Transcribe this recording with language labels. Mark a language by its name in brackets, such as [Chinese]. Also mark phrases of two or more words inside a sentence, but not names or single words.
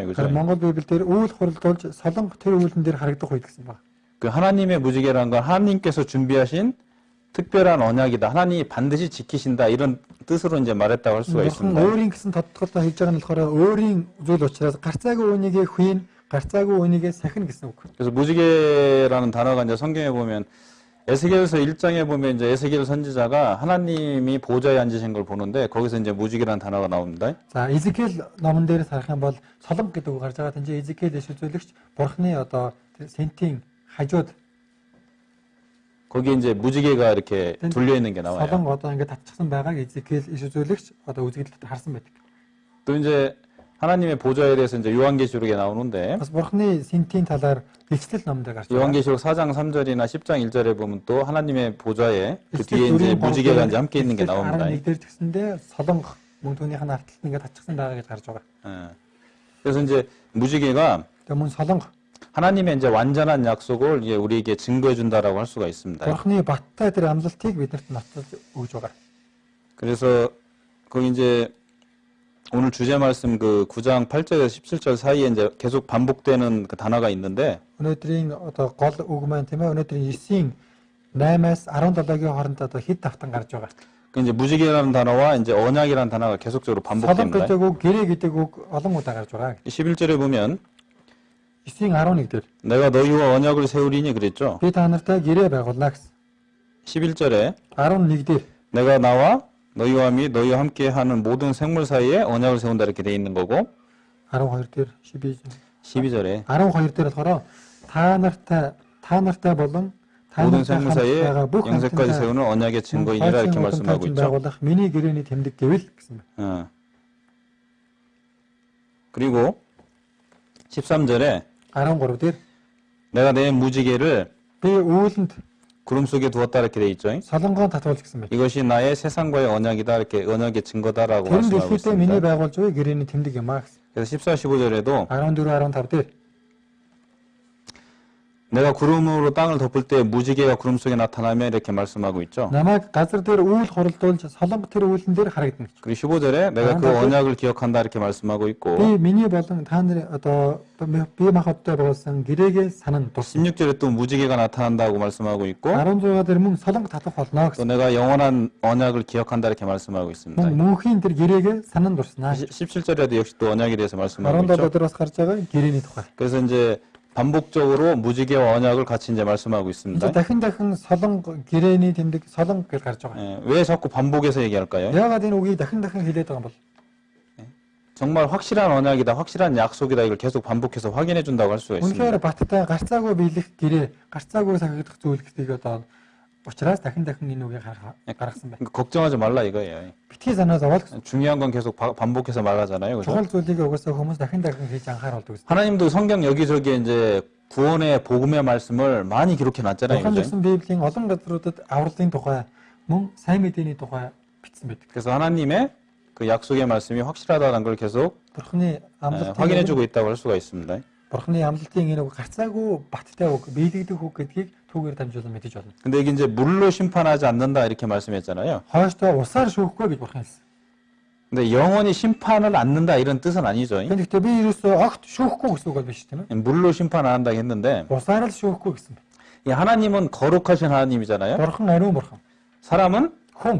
[Korean] 그죠? [Mongolian] Тэр Монгол библиэр үйл хурлуулж солонго тэр үүлэн дээр харагдах үед гэсэн байна. [Korean] 그 하나님의 무지개라는 건 하나님께서 준비하신 특별한 언약이다. 하나님이 반드시 지키신다. 이런 뜻으로 이제 말했다고 할 수가 [Mongolian] Бурхан [Korean] 있습니다. [Mongolian] өөрийн гэсэн тодтолтой хийж байгаа нь болохоор өөрийн зүйл учраас гарцаагүй үнийгээ хүйн, гарцаагүй үнийгээ сахин гэсэн үг. [Korean] 그래서 무지개라는 단어가 이제 성경에 보면 에스겔서 1장에 보면 이제 에스겔 선지자가 하나님이 보좌에 앉으신 걸 보는데 거기서 이제 무지개라는 단어가 나옵니다. [Mongolian] За Изекэл номон дээр харах юм бол солонго гэдэг үг гарч байгаа. Тэнцээ Изекэл дэш үзүүлэгч Бурханы одоо тэр сентийн хажууд [Korean] 거기에 이제 무지개가 이렇게 둘려 있는 게 나와요. [Mongolian] солонго одоо ингээд татчихсан байгааг Изекэл иш үзүүлэгч одоо үзэгдэлд харсан байдаг. [Korean] 또 이제 하나님의 보좌에 대해서 이제 요한계시록에 나오는데 [Mongolian] Бас Бурханы сентийн талаар илчлэл номдэр гарч байгаа. [Korean] 요한계시록 4장 3절이나 10장 1절에 보면 또 하나님의 보좌에 그 뒤에 이제 무지개가 이제 함께 있는 게 나옵니다. [Mongolian] дээр тэгсэндээ солонго мөн түүнийх нь арталт ингээд татчихсан байгаа гэж гарч байгаа. [Korean] 예. 그래서 이제 무지개가 [Mongolian] Тэгээ мөн солонго [Korean] 하나님의 이제 완전한 약속을 이제 우리에게 증거해 준다라고 할 수가 있습니다. [Mongolian] Бурханы баттай тэр амлалтыг биднэрт нотлож өгж байгаа. [Korean] 그래서 거기 이제 오늘 주제 말씀 그 9장 8절에서 17절 사이에 이제 계속 반복되는 그 단어가 있는데 [Mongolian] Өнөөдрийн одоо гол үг маань тийм ээ өнөөдрийн 9-ийн 8-аас 17-гийн хооронд одоо хэд давтан гарч байгаа. [Korean] 그 이제 무지개라는 단어와 이제 언약이라는 단어가 계속적으로 [Mongolian] Солонго [Korean] 반복됩니다. [Mongolian] гэдэг үг, гэрээ гэдэг үг олон удаа гарч байгаа. [Korean] 11절에 보면 [Mongolian] 9-ийн 11 дээр [Korean] 내가 너희와 언약을 세우리니 그랬죠. [Mongolian] би та нартай гэрээ байгуулна гэсэн. [Korean] 11절에 [Mongolian] 11 дээр [Korean] 내가 나와 너희와 및 너희와 함께 하는 모든 생물 사이에 언약을 세운다 이렇게 돼 있는 거고 [Mongolian] 12 дээр [Korean] 12절에 [Mongolian] 12 дээр болохоор та нартай болон та [Korean] 모든 [Mongolian] нартай [Korean] 생물 [Mongolian] хамт [Korean] 사이에 [Mongolian] байгаа бүх [Korean] 영세까지 세우는 언약의 증거이니라 이렇게 말씀하고 있죠. [Mongolian] байгуулах миний гэрээний тэмдэг гэвэл гэсэн. [Korean] 그리고 13절에 [Mongolian] 13 дээр [Korean] 내가 내 무지개를 [Mongolian] Би үүлэнд [Korean] 구름 속에 두었다 이렇게 돼 있죠. [Mongolian] солонгоо татуулж гисэн байна. [Korean] 이것이 나의 세상과의 언약이다 이렇게 언약의 증거다라고 [Mongolian] Тэр нь [Korean] 말씀하고 [Mongolian] дэлхийдээ миний [Korean] 있습니다. [Mongolian] байгуулж буй гэрээний тэмдэг юм аа гэсэн. [Korean] 그래서 14, 15절에도 [Mongolian] 14, 15 дээр [Korean] 내가 구름으로 땅을 덮을 때 무지개가 구름 속에 나타나면 이렇게 말씀하고 있죠. [Mongolian] намайг газар дээр үйл хоролдуулж солонго тэр үйлэн дээр харагдана. [Korean] 그리고 15절에 내가 그 언약을 기억한다 이렇게 말씀하고 있고 [Mongolian] Би миний болон та нарын одоо би махбодтой байгуулсан гэрээгээ санан тусна. [Korean] 16절에 또 무지개가 나타난다고 말씀하고 있고 [Mongolian] 16 дээр мөн солонго татах болно [Korean] 또 [Mongolian] гэсэн. [Korean] 내가 영원한 언약을 기억한다 이렇게 말씀하고 있습니다. [Mongolian] Мөн мөнхийн тэр гэрээгээ санан дурснаа. [Korean] 17절에도 역시 또 언약에 대해서 말씀하고 [Mongolian] 17 [Korean] 있죠. [Mongolian] дээр бас гарч байгаа гэрээний тухай. [Korean] 그래서 이제 반복적으로 무지개와 언약을 같이 이제 말씀하고 이제 있습니다. [Mongolian] дахин солонго гэрээний тэмдэг солонго гэж гарч байгаа. [Korean] 예, 왜 자꾸 반복해서 얘기할까요? [Mongolian] Яагаад энэ үгийг дахин хэлээд байгаа юм бол [Korean] 정말 확실한 언약이다, 확실한 약속이다 이걸 계속 반복해서 확인해 준다고 할 수가 있습니다. [Mongolian] үнэхээр баттай гарцаагүй биелэх гэрээ, гарцаагүй сахигдах зүйл гэдгийг одоо учраас дахин энэ үгийг гаргасан байна. [Korean] 그러니까 걱정하지 말라 이거예요. [Mongolian] Битгий санаа зовоол гэсэн. [Korean] 중요한 건 계속 반복해서 말하잖아요. 그죠? [Mongolian] Чухал зүйлийг угаасаа хүмүүс дахин хийж анхааруулдаг гэсэн. [Korean] 하나님도 성경 여기저기에 이제 구원의 복음의 말씀을 많이 기록해 놨잖아요. [Mongolian] Бурхан [Korean] 그죠? [Mongolian] гэсэн Библийн олон газруудад авралын тухай, мөн сайн мэдээний тухай бичсэн байдаг. [Korean] 그래서 하나님의 그 약속의 말씀이 확실하다는 걸 계속 [Mongolian] Бурханы амлалтын [Korean] 확인해주고 있다고 할 수가 있습니다. [Mongolian] Бурханы амлалтын энэ үг гарцаагүй баттай үг, биелэгдэх үг гэдгийг түүгээр дамжуулан мэдэж болно. [Korean] 근데 이게 이제 물로 심판하지 않는다 이렇게 말씀했잖아요. [Mongolian] Хойштоо усаар шүүхгүй гэж Бурхан хэлсэн. [Korean] 근데 영원히 심판을 않는다 이런 뜻은 아니죠. [Mongolian] Гэхдээ би ерөөсөө огт шүүхгүй гэсэн үг бол биш тийм ээ. [Korean] 물로 심판 안 한다고 했는데 [Mongolian] Усаар л шүүхгүй гэсэн байна. [Korean] 이 하나님은 거룩하신 하나님이잖아요. [Mongolian] Бурхан ариун бурхан. [Korean] 사람은 [Mongolian] Хүн